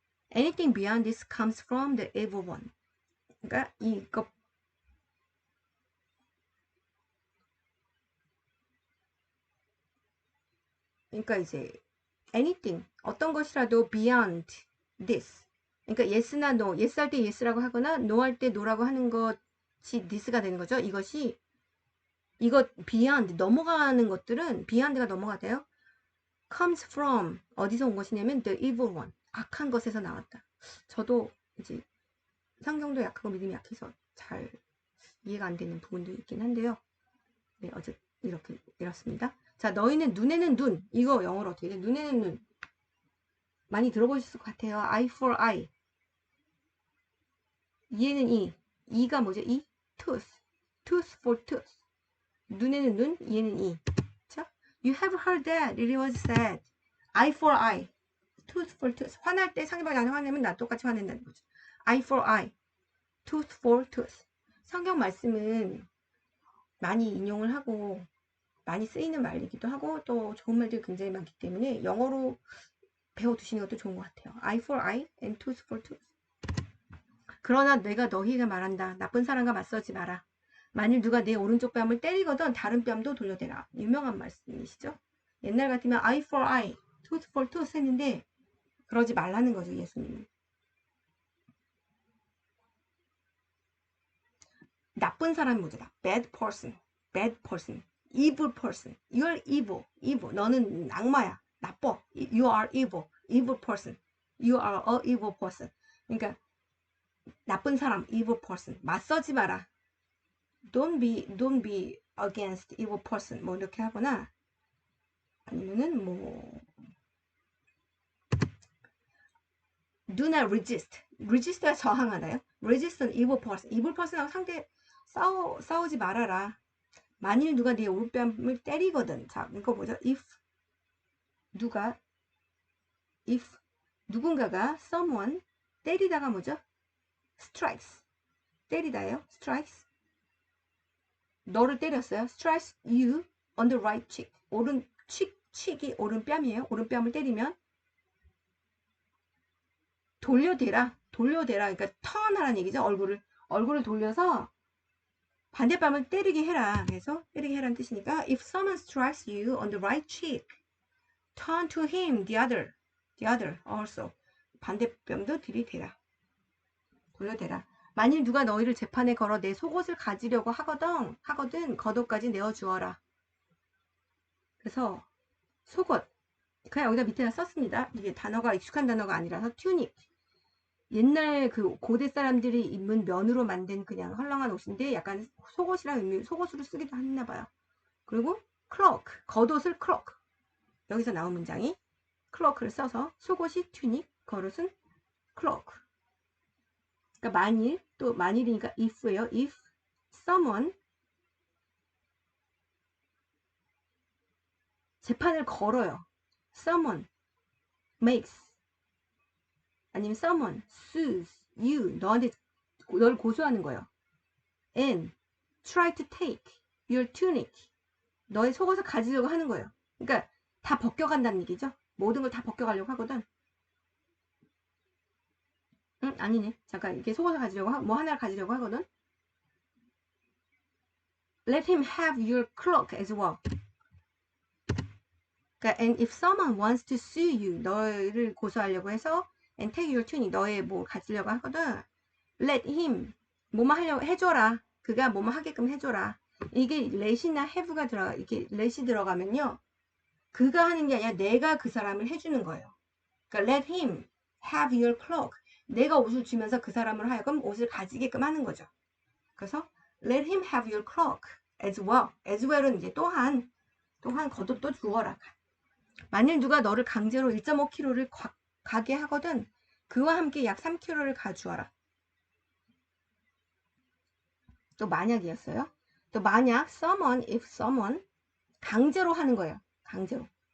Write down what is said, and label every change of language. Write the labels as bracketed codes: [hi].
[en] Anything beyond this comes from the evil one. [ko] 그러니까 이거 그러니까 이제 anything 어떤 것이라도 [en] beyond this. [ko] 그러니까 yes나 no, yes 할 때 yes라고 하거나 no 할 때 no라고 하는 것이 this가 되는 거죠. 이거 beyond 넘어가는 것들은 beyond가 넘어가대요. [en] comes from [ko] 어디서 온 것이냐면 [en] the evil one [ko] 악한 것에서 나왔다. 저도 이제 성경도 약하고 믿음이 약해서 잘 이해가 안 되는 부분도 있긴 한데요. 네, 어제 이렇습니다. 자, 너희는 눈에는 눈. 이거 영어로 어떻게 돼? 눈에는 눈. 많이 들어보셨을 것 같아요. [en] eye for eye. [ko] 이에는 이. 이가 뭐죠? 이? tooth. [en] tooth for tooth. [ko] 눈에는 눈, 이에는 이. 그쵸? [en] You have heard that it was said. eye for eye. tooth for tooth. [ko] 화날 때 상대방이 나한테 화내면 나 똑같이 화낸다는 거죠. [en] eye for eye. tooth for tooth. [ko] 성경 말씀은 많이 인용을 하고 많이 쓰이는 말이기도 하고 또 좋은 말들이 굉장히 많기 때문에 영어로 배워두시는 것도 좋은 것 같아요. [en] eye for eye and tooth for tooth. [ko] 그러나 내가 너희에게 말한다. 나쁜 사람과 맞서지 마라. 만일 누가 내 오른쪽 뺨을 때리거든 다른 뺨도 돌려대라. 유명한 말씀이시죠. 옛날 같으면 [en] eye for eye, tooth for tooth [ko] 했는데 그러지 말라는 거죠. 예수님은. 나쁜 사람이 뭐죠? [en] bad person. bad person. evil person. You're evil. evil. [ko] 너는 악마야. 나빠. [en] You are evil. evil person. You are a evil person. [ko] 그러니까 나쁜 사람, [en] evil person. [ko] 맞서지 마라. [en] don't be against evil person. [ko] 뭐 이렇게 하거나 아니면은 뭐 [en] do not resist. [ko] resist가 저항하나요? [en] resist an evil person. [ko] evil person하고 상대 싸우지 말아라. 만일 누가 네 오른뺨을 때리거든. 자, 이거 보죠. if 누군가가 someone 때리다가 뭐죠? strikes. 때리다예요. strikes. 너를 때렸어요. [en] strikes you on the right cheek. [ko] cheek이 오른뺨이에요. 오른뺨을 때리면 돌려대라. 그러니까 턴하라는 얘기죠. 얼굴을 돌려서 반대뺨을 때리게 해라. 그래서 때리게 해라는 뜻이니까 [en] if someone strikes you on the right cheek, turn to him the other also. [ko] 반대뺨도 들이대라. 돌려대라. 만일 누가 너희를 재판에 걸어 내 속옷을 가지려고 하거든 겉옷까지 내어주어라. 그래서 속옷 그냥 여기다 밑에다 썼습니다. 이게 단어가 익숙한 단어가 아니라서 튜닉. 옛날 그 고대 사람들이 입은 면으로 만든 그냥 헐렁한 옷인데 약간 속옷이랑 의미 속옷으로 쓰기도 했나 봐요. 그리고 클로크 겉옷을 클로크. 여기서 나온 문장이 클로크를 써서 속옷이 튜닉, 겉옷은 클로크. 그러니까 만일 또 만일이니까 if예요. if someone 재판을 걸어요. [en] someone makes [ko] 아니면 [en] someone sues you [ko] 널 고소하는 거예요. [en] and try to take your tunic [ko] 너의 속옷을 가지려고 하는 거예요. 그러니까 다 벗겨간다는 얘기죠. 모든 걸 다 벗겨가려고 하거든. 아니네. 잠깐 이렇게 속옷을 가지려고 뭐 하나를 가지려고 하거든. [en] Let him have your cloak as well. [ko] 그러니까 [en] and if someone wants to sue you [ko] 너를 고소하려고 해서 [en] and take your tunic [ko] 너의 뭐 가지려고 하거든. [en] Let him [ko] 뭐만 하려고 해줘라. 그가 뭐만 하게끔 해줘라. 이게 let이나 have가 이렇게 let이 들어가면요. 그가 하는 게 아니라 내가 그 사람을 해주는 거예요. 그러니까 [en] let him have your cloak. [ko] 내가 옷을 주면서 그 사람을 하여금 옷을 가지게끔 하는 거죠. 그래서 [en] let him have your cloak as well. as well [ko] 은 이제 또한 겉옷도 주어라. 만일 누가 너를 강제로 1.5kg를 가게 하거든 그와 함께 약 3kg를 가주어라. 또 만약이었어요. 또 만약 if someone 강제로 하는 거예요. 강제로.